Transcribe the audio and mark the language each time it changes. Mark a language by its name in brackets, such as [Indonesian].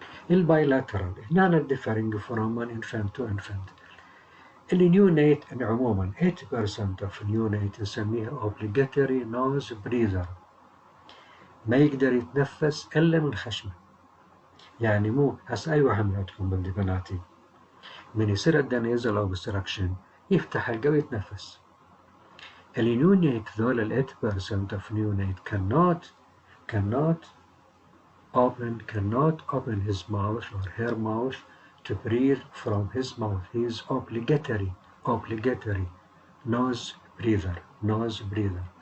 [English] الbilateral [Arabic] هنا [English] differing from an infant to infant. [Arabic] النيونيت عموما [English] 80% of neonate [Arabic] نسميها [English] obligatory nose breather. [Arabic] ما يقدر يتنفس إلا من خشمه. يعني مو هسه أي واحد منكم بدي بناتي من يصير عنده nasal obstruction يفتح حلقه ويتنفس. النيونيت ذول ال [English] 80% of neonate cannot open his mouth or her mouth to breathe from his mouth. He is obligatory nose breather.